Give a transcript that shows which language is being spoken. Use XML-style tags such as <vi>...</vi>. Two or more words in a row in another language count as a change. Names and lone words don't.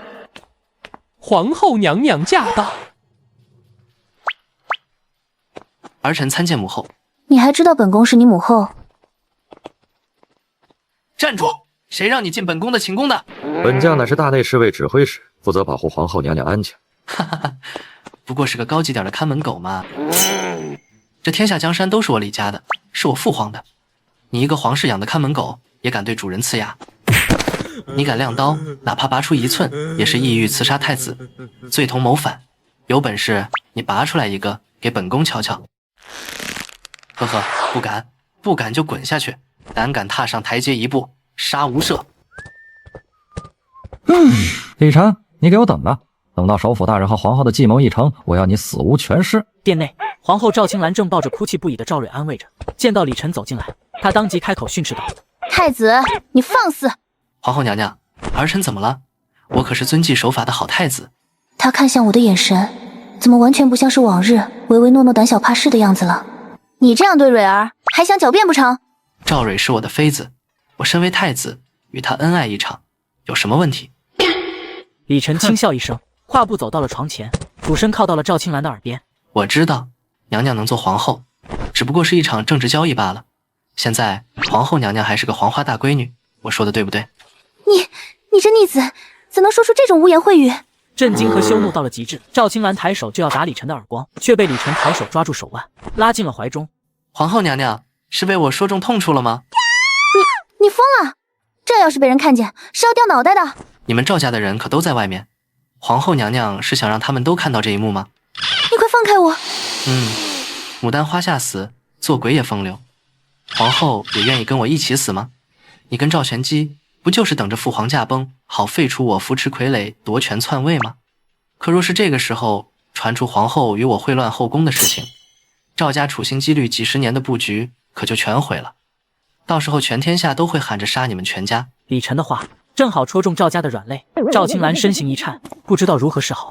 <zh>皇後娘娘駕到。兒臣參見母後。你還知道本宮是你母後？站住！誰讓你進本宮的寢宮的？本將乃是大內侍衛指揮使，負責保護皇後娘娘安全。哈哈哈，不過是個高級點的看門狗嘛。這天下江山都是我李家的，是我父皇的。你一個皇室養的看門狗，也敢對主人呲牙？你敢亮刀，哪怕拔出1寸，也是意欲刺殺太子，罪同謀反。有本事你拔出來一個，給本宮瞧瞧。呵呵，不敢，不敢就滾下去，膽敢踏上台階一步，殺無赦。李晨，你給我等着，等到首輔大人和皇後的計謀一成，我要你死無全屍。殿內，皇後趙青蘭正抱着哭泣不已的趙蕊安慰着，見到李晨走進來，她當即開口訓斥道： 太子，你放肆！皇後娘娘，兒臣怎麼了？我可是遵紀守法的好太子。他看向我的眼神，怎麼完全不像是往日唯唯諾諾膽小怕事的樣子了？你這樣對蕊兒，還想狡辯不成？趙蕊是我的妃子，我身為太子，與她恩愛一場，有什麼問題？李晨輕笑一聲，跨步走到了床前，俯身靠到了趙青蘭的耳邊。我知道，娘娘能做皇後，只不過是一場政治交易罷了。現在皇後娘娘還是個黃花大閨女，我說的對不對？你這逆子，怎能說出這種污言穢語？震驚和羞怒到了極致，趙青蘭抬手就要打李晨的耳光，卻被李晨抬手抓住手腕，拉進了懷中。皇後娘娘，是被我說中痛處了嗎？你瘋了！這要是被人看見，是要掉腦袋的。你們趙家的人可都在外面，皇後娘娘是想讓他們都看到這一幕嗎？你快放開我！牡丹花下死，做鬼也風流。皇後也願意跟我一起死嗎？你跟趙玄機不就是等着父皇駕崩，好廢除我扶持傀儡奪權篡位嗎？可若是這個時候傳出皇後與我穢亂後宮的事情，趙家處心積慮幾十年的布局可就全毀了。到時候全天下都會喊着殺你們全家。李晨的話正好戳中趙家的軟肋，趙青蘭身形一顫，不知道如何是好。</zh>